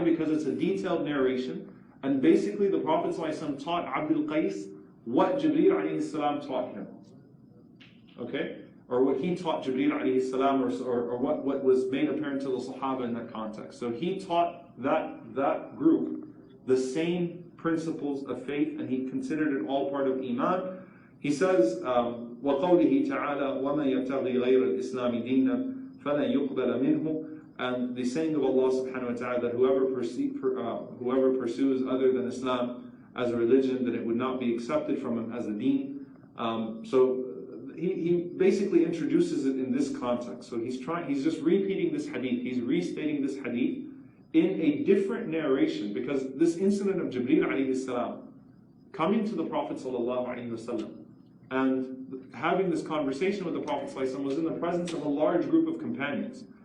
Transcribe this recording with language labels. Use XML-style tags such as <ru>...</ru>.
<en>Because it's a detailed narration, and basically the Prophet ﷺ taught Abdul Qais what Jibreel alayhi salam taught him. Okay? Or what he taught Jibreel alayhi salam, or what was made apparent to the Sahaba in that context. So he taught that group the same principles of faith, and he considered it all part of Iman. He says,</en> <ar>وَقَوْلِهِ تَعَالَى وَمَنْ يَبْتَغِي غَيْرَ الْإِسْلَامِ دِينًا فَلَنْ يُقْبَلَ مِنْهُ.</ar> <en>And the saying of Allah subhanahu wa ta'ala that whoever pursues other than Islam as a religion, then it would not be accepted from him as a deen. So he basically introduces it in this context. So he's just repeating this hadith, he's restating this hadith in a different narration, because this incident of Jibreel alayhi salam coming to the Prophet sallallahu alaihi wasallam and having this conversation with the Prophet sallallahu alaihi wasallam was in the presence of a large group of companions.</en>